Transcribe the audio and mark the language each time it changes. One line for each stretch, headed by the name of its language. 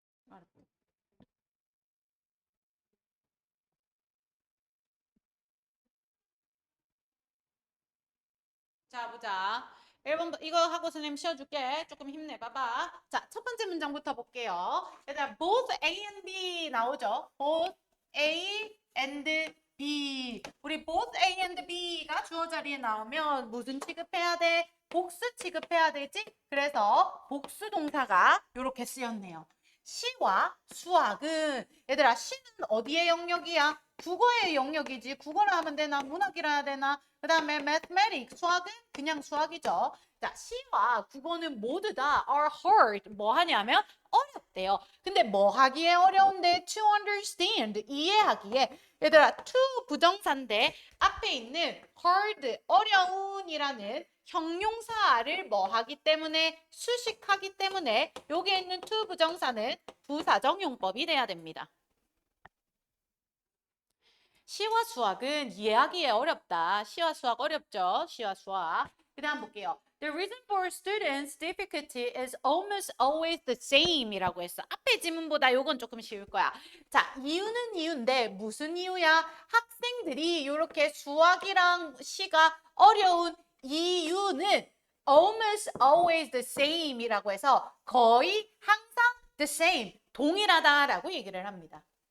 Korean: 알았다. 자, 보자. 1번 이거 하고 선생님 쉬어줄게. 조금 힘내봐봐. 자, 첫 번째 문장부터 볼게요. 얘들아, both A and B 나오죠?
English: both A and B.
Korean: 우리 both A and B가 주어 자리에 나오면 무슨 취급해야 돼? 복수 취급해야 되지? 그래서 복수 동사가 이렇게 쓰였네요. 시와 수학은 얘들아 시는 어디의 영역이야? 국어의 영역이지. 국어라 하면 되나? 문학이라 해야 되나? 그 다음에 mathematics, 수학은 그냥 수학이죠. 자, 시와 국어는 모두 다
English: are hard.
Korean: 뭐 하냐면 어렵대요. 근데 뭐 하기에 어려운데?
English: To understand, 이해하기에.
Korean: 얘들아, to 부정사인데 앞에 있는 hard, 어려운이라는 형용사를 뭐 하기 때문에 수식하기 때문에 여기에 있는 to 부정사는 부사정용법이 돼야 됩니다. 시와 수학은 이해하기에 어렵다. 시와 수학 어렵죠? 시와 수학. 그 다음 볼게요.
English: The reason for students' difficulty is almost always the same
Korean: 이라고 했어. 앞에 지문보다 요건 조금 쉬울 거야. 자, 이유는 이유인데 무슨 이유야? 학생들이 이렇게 수학이랑 시가 어려운 이유는
English: almost always the same
Korean: 이라고 해서 거의 항상
English: the same,
Korean: 동일하다라고 얘기를 합니다.